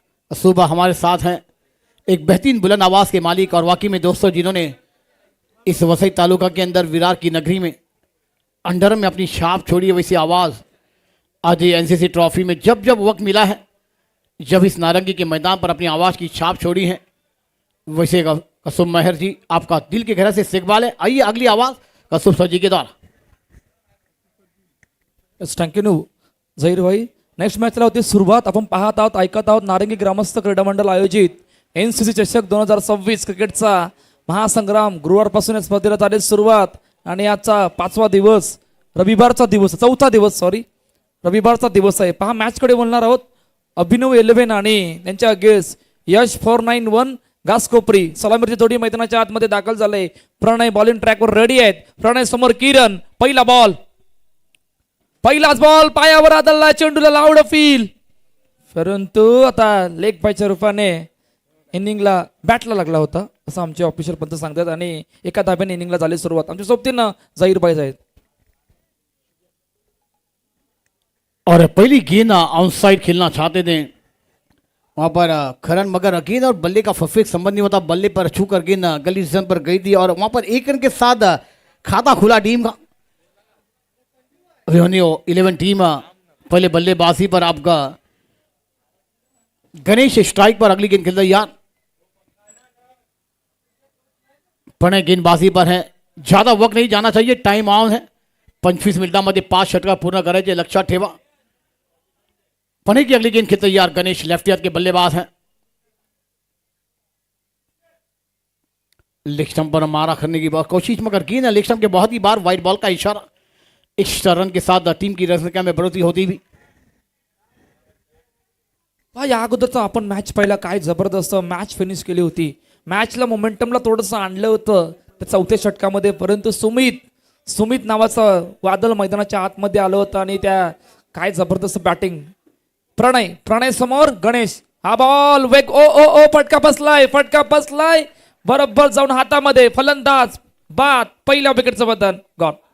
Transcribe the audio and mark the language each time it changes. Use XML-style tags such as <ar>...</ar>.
<hi>सुबह हमारे साथ हैं एक बेहतरीन बुलंद आवाज के मालिक और वाकई में दोस्तों जिन्होंने इस वसई तालुका के अंदर विरार की नगरी में अंडर में अपनी छाप छोड़ी है, वैसी आवाज़ आज एनसीसी ट्रॉफी में जब जब वक्त मिला है, जब इस नारंगी के मैदान पर अपनी आवाज़ की छाप छोड़ी है, वैसे कसुम मेहर जी आपका दिल के गहरे से इस्तकबाल है। आइए अगली आवाज़ कसुम सर जी के द्वारा।</hi> <en>Thank you Zaheer भाई।</en> <mr>नेक्स्ट मॅचला होती सुरुवात। आपण पाहत आहोत, ऐकत आहोत नारंगी ग्रामस्थ क्रीडा मंडळ आयोजित एनसीसी चषक 2026 क्रिकेटचा महासंग्राम। गुरुवारपासून या स्पर्धेला झाली सुरुवात आणि आजचा 5वा दिवस, रविवारचा दिवस, 4था दिवस, सॉरी रविवारचा दिवस आहे। पहा मॅचकडे बोलणार आहोत। अभिनव 11 आणि त्यांच्या अगेन्स्ट यश 491 घासकोपरी सलामीची जोडी मैदानाच्या आतमध्ये दाखल झाले। प्रणय बॉलिंग ट्रॅकवर रेडी आहेत। प्रणय समोर किरण, पहिला बॉल, पहिलाच बॉल पायावर आदळला, चेंडूला लावलं फील, परंतु आता लेग बायच्या रूपाने इनिंगला बॅटला लागला होता असं आमचे ऑफिशियल पंच सांगतात आणि एका धाब्याने इनिंगला झाली सुरुवात। आमच्या सोबतीनं झहीर भाई आहेत।</mr> <hi>और पहली गेंद ऑन साइड खेलना चाहते थे वहां पर खरन, मगर गेंद और बल्ले का परफेक्ट संबंध नहीं होता। बल्ले पर छूकर गेंद गली जन पर गई थी और वहां पर एक रन के साथ खाता खुला टीम का। 11 टीम पहले बल्लेबाजी पर आपका गणेश स्ट्राइक पर अगली गेंद खेल रही यार। प्रणय गेंदबाजी पर है, ज्यादा वक्त नहीं जाना चाहिए, टाइम ऑन है।</hi> <mr>25 मिनिटांमध्ये 5 षटका पूर्ण करायचे लक्षात ठेवा।</mr> <hi>प्रणय की अगली गेंद खेलते यार। गणेश लेफ्ट हाथ के बल्लेबाज हैं। लेग स्टंप पर मारा करने की कोशिश, मगर गेंद लेग स्टंप के बहुत ही बार वाइड बॉल का इशारा। एक्स्ट्रा रन के साथ टीम की रन संख्या में बढ़ोतरी होती भी।</hi> <mr>या अगोदरचा आपण मॅच पाहिला, काय जबरदस्त मॅच फिनिश केली होती। मॅचला मोमेंटमला थोडंसं आणलं होतं त्या 4थ्या षटकामध्ये, परंतु सुमित नावाचं वादळ मैदानाच्या आतमध्ये आलं होतं आणि त्या काय जबरदस्त बॅटिंग। प्रणय समोर गणेश, हा बॉल वेग, ओ ओ ओ फटका बसलाय बरोबर जाऊन हातामध्ये, फलंदाज बाद, पहिल्या विकेटचं बदल गॉन।</mr>